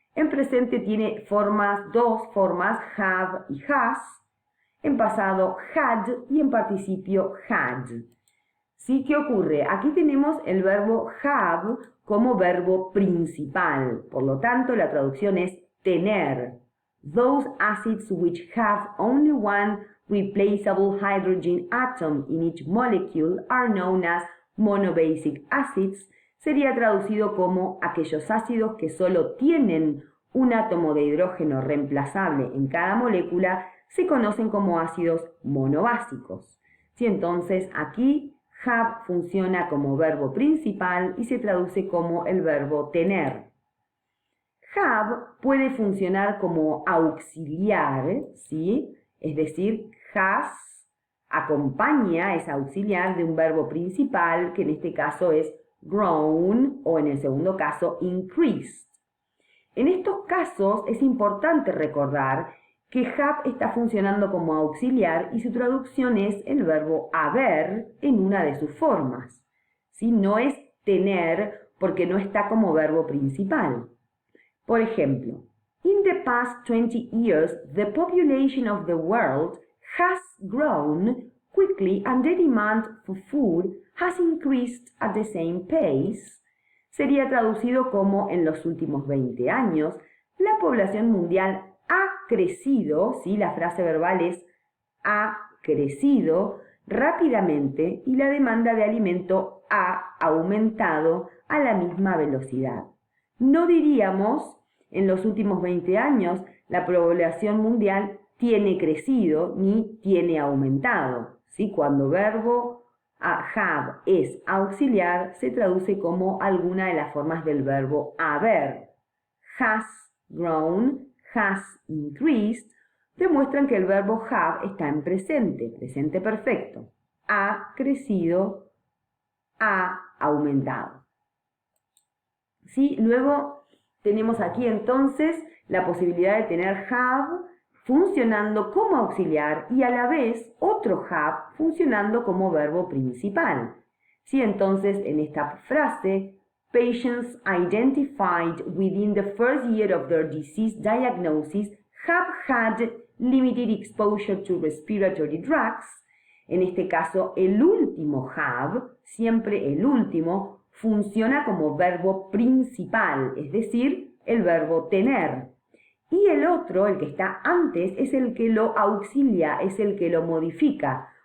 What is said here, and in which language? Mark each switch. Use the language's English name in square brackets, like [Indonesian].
[Spanish] En presente tiene dos formas, have y has. En pasado had y en participio had. ¿Sí? ¿Qué ocurre? Aquí tenemos el verbo have como verbo principal. Por lo tanto, la traducción es tener. [English] Those acids which have only one replaceable hydrogen atom in each molecule are known as monobasic acids. [Spanish] Sería traducido como aquellos ácidos que solo tienen un átomo de hidrógeno reemplazable en cada molécula se conocen como ácidos monobásicos. ¿Sí? Entonces aquí have funciona como verbo principal y se traduce como el verbo tener. Have puede funcionar como auxiliar, ¿sí? Es decir, has acompaña, es auxiliar de un verbo principal, que en este caso es grown o en el segundo caso increased. En estos casos es importante recordar que have está funcionando como auxiliar y su traducción es el verbo haber en una de sus formas. ¿Sí? No es tener porque no está como verbo principal. [English] Por ejemplo, in the past 20 years, the population of the world has grown quickly and the demand for food has increased at the same pace. [Spanish] Sería traducido como en los últimos 20 años, la población mundial ha crecido, ¿sí? La frase verbal es ha crecido rápidamente y la demanda de alimento ha aumentado a la misma velocidad. No diríamos en los últimos 20 años la población mundial tiene crecido ni tiene aumentado. ¿Sí? Cuando verbo have es auxiliar, se traduce como alguna de las formas del verbo haber. Has grown, has increased, demuestran que el verbo have está en presente, presente perfecto. Ha crecido, ha aumentado. ¿Sí? Luego tenemos aquí entonces la posibilidad de tener have funcionando como auxiliar y a la vez otro have funcionando como verbo principal. ¿Sí? [English] Entonces, en esta frase, patients identified within the first year of their disease diagnosis have had limited exposure to respiratory drugs. [Spanish] En este caso, el último have, siempre el último, funciona como verbo principal, es decir, el verbo tener. Y el otro, el que está antes, es el que lo auxilia, es el que lo modifica.